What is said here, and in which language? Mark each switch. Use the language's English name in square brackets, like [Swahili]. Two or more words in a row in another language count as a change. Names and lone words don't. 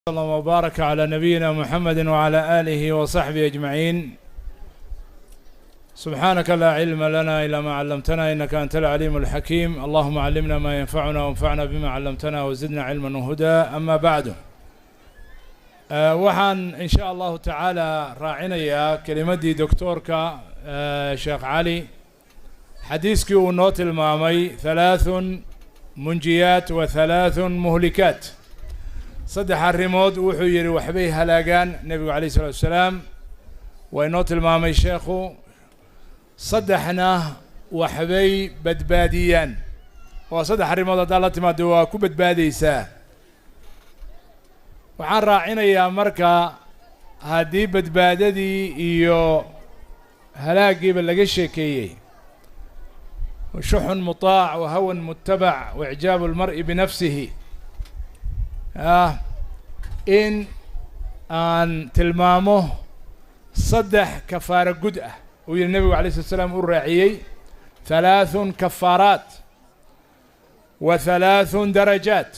[Arabic] صلى الله وبارك على نبينا محمد وعلى آله وصحبه أجمعين. سبحانك لا علم لنا إلا ما علمتنا إنك أنت العليم الحكيم. اللهم علمنا ما ينفعنا وانفعنا بما علمتنا وزدنا علما وهدى. أما بعد، [Somali] waxaan [Arabic] إن شاء الله تعالى [Somali] raacinayaa kelimadii دكتورka شيخ علي xadiiskii uu noo tilmaamay [Arabic] 3 منجيات و3 مهلكات. [Somali] saddex arrimood wuxuu yidhi waxbay halaagaan nebigu [Arabic] عليه الصلاة والسلام [Somali] waa inoo tilmaamay sheekhu, saddexna waxbay badbaadiyaan. waa saddex arrimood haddaad la timaado waa ku badbaadaysaa. waxaan raacinayaa marka haddii badbaadadii iyo halaagiiba laga sheekeeyey, [Arabic] شح مطاع وهوى متبع وإعجاب المرء بنفسه, [Somali] in aan tilmaamo saddex kafaara gud ah uu yidhi nebigu [Arabic] عليه الصلاة والسلام [Somali] u raaciyey [Arabic] 3 كفارات و3 درجات.